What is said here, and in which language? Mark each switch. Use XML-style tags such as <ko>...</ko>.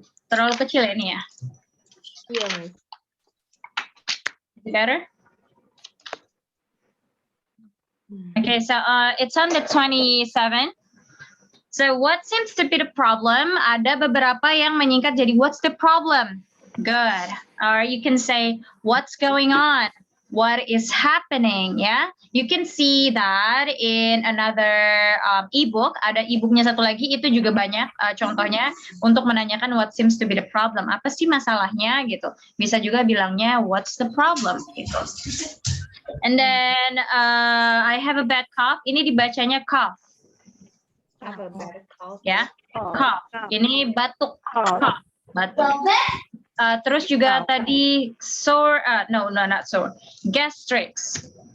<id>Terlalu kecil ini ya?</id> <en>Yes. Better? Okay, so it's on the 27. So what seems to be the problem?</en> <id>Ada beberapa yang menyingkat jadi</id> <en>what's the problem? Good. Or you can say what's going on? What is happening? Ya, you can see that in another ebook.</en> <id>Ada ebooknya satu lagi, itu juga banyak contohnya untuk menanyakan</id> <en>what seems to be the problem.</en> <id>Apa sih masalahnya gitu? Bisa juga bilangnya</id> <en>what's the problem</en> <id>gitu.</id> <en>And then I have a bad cough.</en> <id>Ini dibacanya cough. Ya, cough. Ini batuk. Cough. Batuk. Terus juga tadi sore,</id> <en>no, not sore.</en> <id>Gastrics.</id>